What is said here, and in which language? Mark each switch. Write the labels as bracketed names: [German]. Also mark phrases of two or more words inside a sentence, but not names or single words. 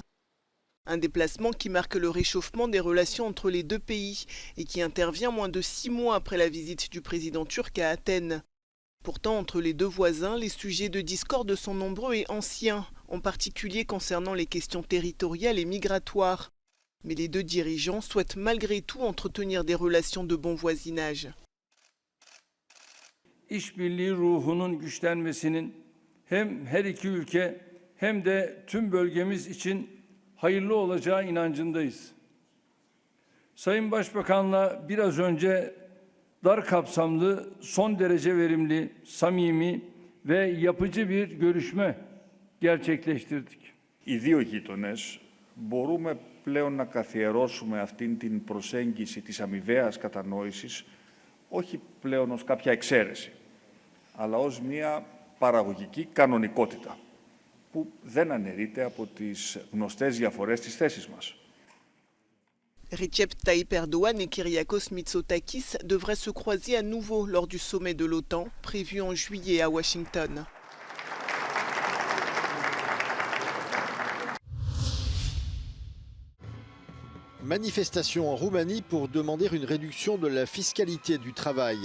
[French] Un déplacement qui marque le réchauffement des relations entre les deux pays et qui intervient moins de 6 mois après la visite du président turc à Athènes. Pourtant, entre les deux voisins, les sujets de discorde sont nombreux et anciens, en particulier concernant les questions territoriales et migratoires. Mais les deux dirigeants souhaitent malgré tout entretenir des relations de bon voisinage. [Turkish] İşbirliği ruhunun güçlenmesinin hem her iki ülke hem de tüm bölgemiz için hayırlı olacağı inancındayız. Sayın Başbakan'la biraz önce dar kapsamlı, son derece verimli, samimi ve yapıcı bir görüşme gerçekleştirdik. [Greek] Οι δύο γείτονες μπορούμε πλέον να καθιερώσουμε αυτήν την προσέγγιση της αμοιβαίας κατανόησης όχι πλέον ως κάποια εξαίρεση, αλλά ως μια παραγωγική κανονικότητα που δεν αναιρείται από τις γνωστές διαφορές της θέσης μας. [French] Recep Tayyip Erdoğan et Kyriakos Mitsotakis devraient se croiser à nouveau lors du sommet de l'OTAN, prévu en juillet à Washington. Manifestation en Roumanie pour demander une réduction de la fiscalité du travail.